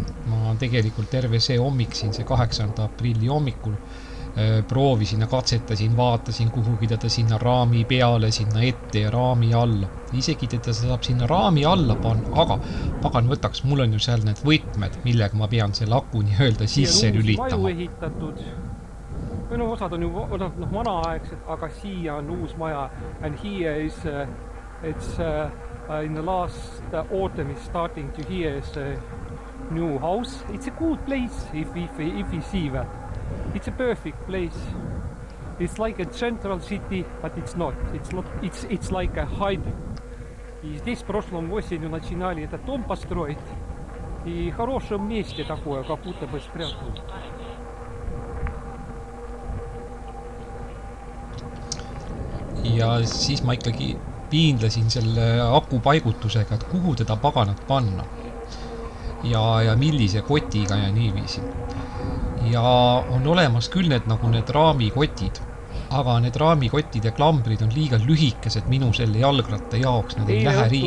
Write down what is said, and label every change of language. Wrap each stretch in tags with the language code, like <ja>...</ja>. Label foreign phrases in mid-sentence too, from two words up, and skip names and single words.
<et>Ma tegelikult terve see hommik siin, see 8. aprilli hommikul proovisin ja katsetasin, vaatasin kuhugi teda sinna raami peale, sinna ette ja raami alla. Isegi teda saab sinna raami alla panna, aga pagan võtaks, mul on ju seal need võtmed, millega ma pean selle aku nii öelda sisse lülitama. Maju ehitatud. Või no osad on ju vanaaegsed, aga siia on uus maja.</et> <en>And here is, it's in the last autumn is starting to here is a new house. It's a good place if you see that. It's a perfect place. It's like a central city, but it's not. It's like a hide.</en> <ru>И здесь в прошлом осенью начинали этот дом построить. И в хорошем месте такое, как будто бы спрятано.</ru> <et>Ja siis ma ikkagi piindlesin selle aku paigutusega, et kuhu teda paganat panna. Ja millise kotiga ja niiviisi. Ja on olemas küll need raamikotid, aga need raamikottide klambrid on liiga lühikesed minu selle jalgratta jaoks, nad ei lähe riik.</et>